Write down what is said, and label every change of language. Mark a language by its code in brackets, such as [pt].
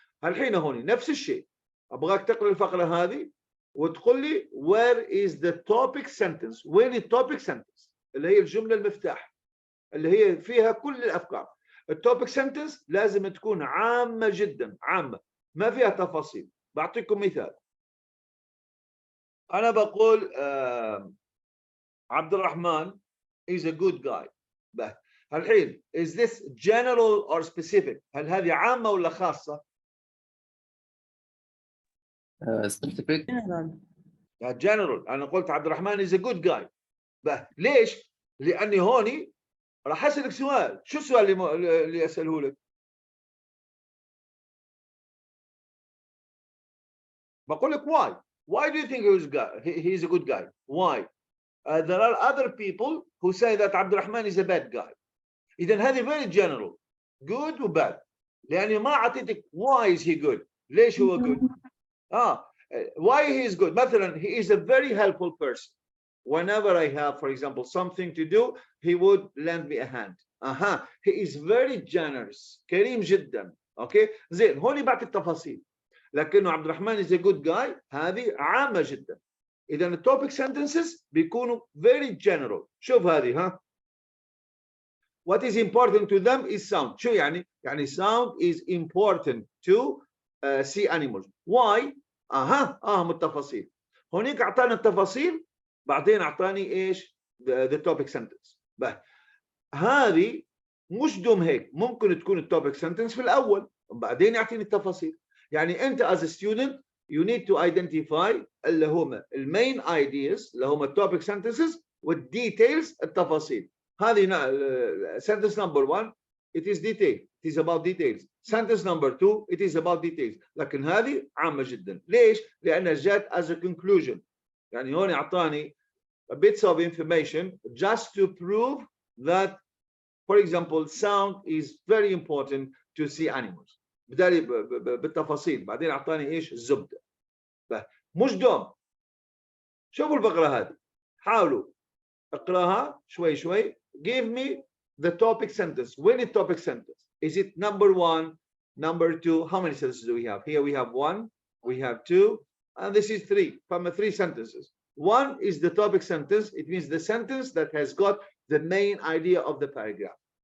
[ar] الحين هون نفس الشيء، ابغاك تقرا الفقره هذه وتقول لي [en] where is the topic sentence. [ar] وين التوبيك سنتنس؟ اللي هي الجمله المفتاح اللي هي فيها كل الافكار. التوبيك سنتنس لازم تكون عامه جدا، عامه ما فيها تفاصيل. بعطيكم مثال. انا بقول [en] عبد الرحمن is a good guy. [ar] الحين [en] is this general or specific؟ [ar] هل هذه عامه ولا خاصه؟ [en] Specific. general. general. [ar] انا قلت [en] عبد الرحمن is a good guy. [ar] ليش؟ لاني هوني راح اسالك سؤال. شو السؤال اللي اساله لك؟ بقول لك [en] why do you think he is a good guy? Why? There are other people who say that عبد الرحمن is a bad guy. [ar] اذا هذه very general. [en] good و bad. [ar] لاني ما اعطيتك [en] why is he good. ليش هو good؟ why he is good. مثلا he is a very helpful person. Whenever I have, for example, something to do, he would lend me a hand. he is very generous. [ar] كريم جدا. اوكي زين. هوني بعطي التفاصيل. لكنه عبد الرحمن [en] is a good guy [ar] هذه عامة جدا. [en] إذا التوبيك sentences بيكونوا very general. [ar] شوف هذه [en] What is important to them is sound. [ar] شو يعني؟ يعني [en] sound is important to see animals. [ar] Why؟ التفاصيل. هونيك أعطانا التفاصيل، بعدين أعطاني إيش؟ [en] the topic sentence. [ar] هذه مش دوم هيك، ممكن تكون التوبيك sentence في الأول وبعدين يعطيني التفاصيل. يعني أنت [en] as a student you need to identify [ar] اللي هم المين ideas اللي هم التوبيك sentences والديتيلز التفاصيل. [en] هذه sentence number 1 it is detail, it is about details. sentence number 2 it is about details. [ar] لكن هذه عامة جدا. ليش؟ لأنها جات [en] as a conclusion. [ar] يعني هون أعطاني [en] bits of information just to prove that, for example, sound is very important to see animals. [ar] بدالي بالتفاصيل. بعدين أعطاني إيش؟ الزبدة. مش دوم. شوفوا الفقرة هذه، حاولوا اقراها شوي شوي. [en] Give me the topic sentence. When is topic sentence? Is it number 1, number 2? How many sentences do we have? Here we have 1, we have 2, and this is 3. From 3 sentences. 1 is the topic sentence. It means the sentence that has got the main idea of the paragraph.